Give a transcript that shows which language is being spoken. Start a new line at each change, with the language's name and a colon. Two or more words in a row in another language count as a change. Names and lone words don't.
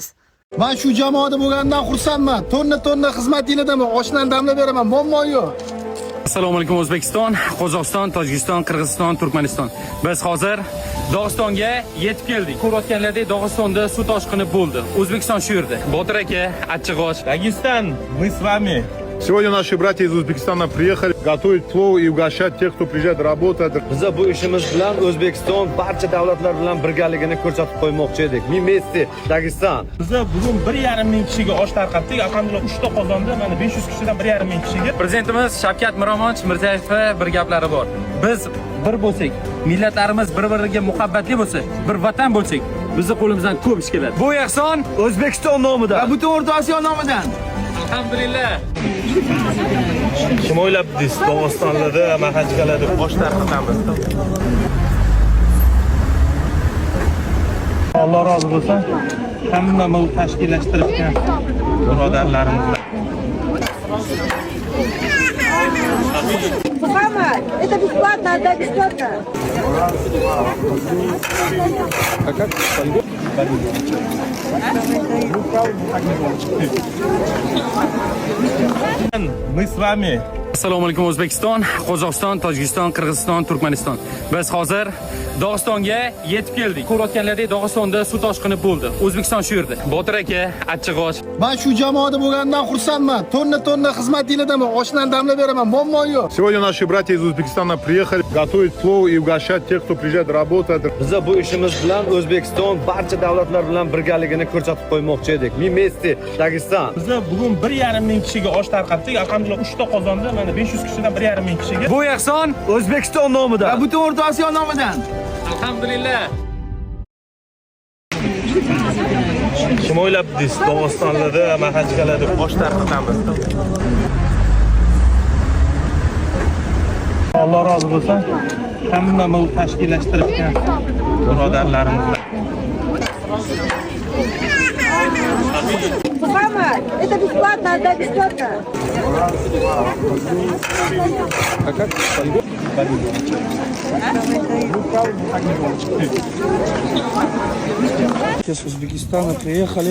Uzbek: Men shu jamoada bo'lgandan xursandman. Tonna xizmatingizdan oshdan damlab beraman. Muammo yo'q. Assalomu alaykum O'zbekiston, Qozog'iston, Tojikiston, Qirg'iziston, Turkmaniston. Biz hozir Dog'istonga yetib keldik. Ko'rayotganlaridek Dog'istonda suv toshqini bo'ldi. O'zbekiston shu yerda. Botir aka, Achchig'och,
Russian: Дагестан, мы с вами. Сегодня наши братья из Узбекистана приехали готовить плов и угощать тех, кто приезжает работать.
Uzbek: Biz bu ishimiz bilan O'zbekiston barcha davlatlar bilan birgaligini ko'rsatib qo'ymoqchi edik.
Russian: Mimesti, Dagestan.
Uzbek: Biz bugun 1,5 ming kishiga osh tarqatdik. Alhamdulillah 3 ta qozonda mana 500 kishidan 1,5 ming kishiga. Prezidentimiz Shavkat Miromonovich Mirzayevga bir gaplari bor. Biz bir bo'lsak, millatlarimiz bir-biriga muhabbatli bo'lsa, bir vatan bo'lsak, bizni qo'limizdan ko'p ish keladi. Bu ehson O'zbekiston nomidan Va butun O'rta Osiyo nomidan. alhamdulillah. Kim o'ylabdingiz Dog'istonlarda mahajgalarda osh tarqatamiz? Alloh rozi bo'lsin. Hamma bu tashkillashtirgan birodarlarimiz.
Russian: Мухаммад, это бесплатно, отдай бесплатно. Мы с вами.
Uzbek: Assalomu alaykum O'zbekiston, Qozog'iston, Tojikiston, Qirg'iziston, Turkmaniston. Biz hozir Dog'istonga yetib keldik. Ko'rayotganlaridek Dog'istonda suv toshqini bo'ldi. O'zbekiston shu yerda. Botir aka, Achchig'och. Men shu jamoada bo'lgandan xursandman. Tonna xizmatingizdan oshdan damlab beraman. Muammo yo'q.
Russian: Сегодня наши братья из Узбекистана приехали готовить плов и угощать тех, кто приезжает работать.
Uzbek: Biz bu ishimiz bilan O'zbekiston barcha davlatlar bilan birgaligini ko'rsatib qo'ymoqchi edik.
Russian: Mimesti, Dagestan.
Uzbek: Biz bugun 1,5 ming kishiga osh tarqatdik. Alhamdulillah 3 ta qozonda mana 500 kishidan 1,5 ming kishiga. Bu ehson O'zbekiston nomidan. Va butun O'rta Osiyo nomidan. alhamdulillah. Kim o'ylabdingiz Dog'istonlarda mahajgalarda osh tarqatamiz? Alloh rozi bo'lsin. Hamma bu tashkillashtirgan birodarlarimiz.
Russian: Мухаммад, это бесплатно, отдай бесплатно. С Узбекистана приехали.